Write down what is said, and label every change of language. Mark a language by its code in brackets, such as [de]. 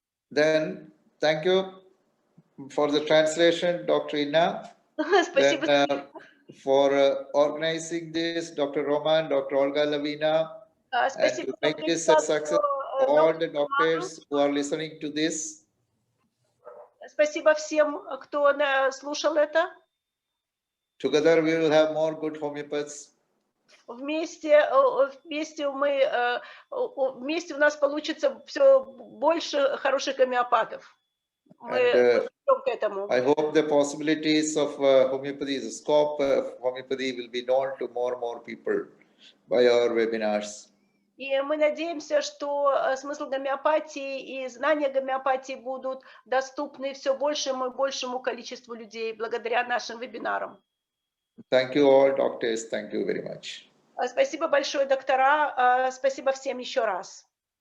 [en] Then thank you for the translation, Dr. Inna. Then, for organizing this, Dr. Roman, Dr. Olga Lavina, and to make this a success, all the doctors who are listening to this. [ru] Спасибо всем, кто слушал это. [en] Together we will have more good homeopaths. [ru] Вместе у нас получится все больше хороших гомеопатов. Мы к этому. [en] I hope the possibilities of homeopathy, the scope of homeopathy will be known to more and more people by our webinars. [ru] И мы надеемся, что смысл гомеопатии и знания гомеопатии будут доступны все большему и большему количеству людей благодаря нашим вебинарам. [en] Thank you all, doctors. Thank you very much. [ru] Спасибо большое, доктора. Спасибо всем еще раз.